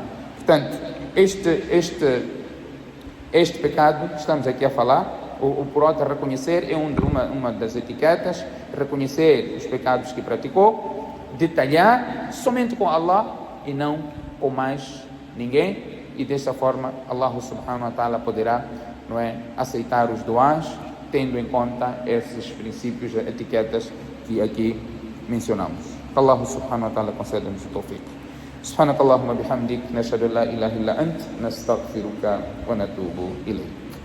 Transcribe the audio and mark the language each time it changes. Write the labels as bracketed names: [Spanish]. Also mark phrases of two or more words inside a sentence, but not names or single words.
[Portuguese] Portanto, este pecado que estamos aqui a falar, o pronto a reconhecer, é uma das etiquetas, reconhecer os pecados que praticou, detalhar somente com Allah e não com mais ninguém, e desta forma [Arabic] الله سبحانه وتعالى [Portuguese] poderá, não é, aceitar os duás, tendo em conta esses princípios, etiquetas que aqui mencionamos. [Arabic] الله سبحانه وتعالى [Portuguese] conceda-nos o tawfiq. [Arabic] سبحانك اللهم وبحمدك، نشهد أن لا إله إلا أنت، نستغفرك ونتوب إليك.